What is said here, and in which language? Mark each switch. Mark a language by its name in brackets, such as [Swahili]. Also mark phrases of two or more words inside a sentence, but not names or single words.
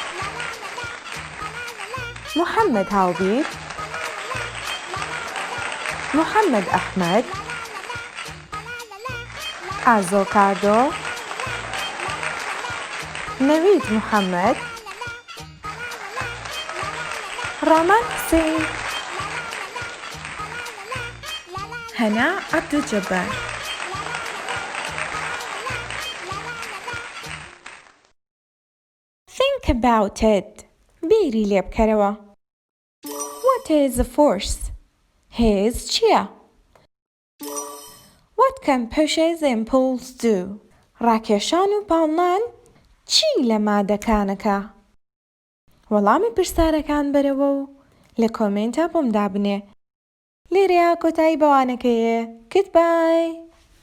[Central Kurdish] محەممەد هاوبیر، محەممەد ئەحمەد، ئازۆکادۆ، نەوید محەممەد، ڕامان حوسێن، هەنا عەبدولجەبار. [English] Think about it. [Central Kurdish] بیری لێ بکەرەوە. [English] What is a force? [Central Kurdish] هێز چییە؟ [English] What can pushes and pulls do? [Central Kurdish] ڕاکێشان و پاڵنان چی لە مادەکانەکە؟ وەڵامی پرسیارەکان بەرەوە و لە کۆمنتە بۆم دابنێ. لێرەیە کۆتایی بەوانەکەیە. گودبای!